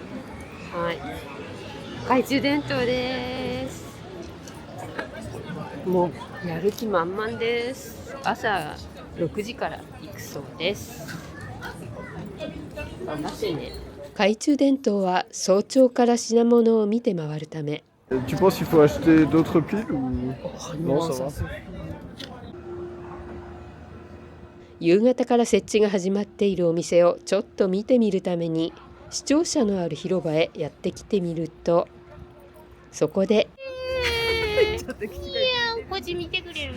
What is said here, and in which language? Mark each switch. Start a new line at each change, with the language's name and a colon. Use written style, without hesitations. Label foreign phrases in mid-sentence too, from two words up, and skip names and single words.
Japanese: はい。懐中電灯です。もうやる気満々です。朝6時から行くそうです。頑張ってね。懐中電灯は早朝から品物を見て回るため。
French: Tu penses qu'il faut acheter d'autres piles ou non, ça va?
Japanese: 夕方から設置が始まっているお店をちょっと見てみるために視聴者のある広場へやってきてみると、そこでこっち見てくれる？